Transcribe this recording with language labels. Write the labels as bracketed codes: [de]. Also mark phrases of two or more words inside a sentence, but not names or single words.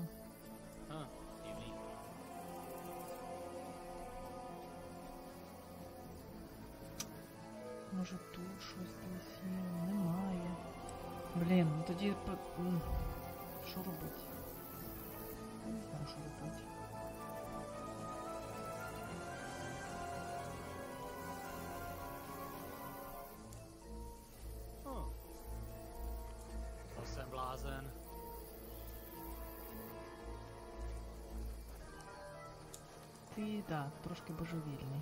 [cs] Divný. [uk] Може тут щось десь є? Немає. Блін, ну тоді... Що робити? Не знаю, що робити. [cs] To jsem blázen. [uk] Ти, да, трошки божевільний.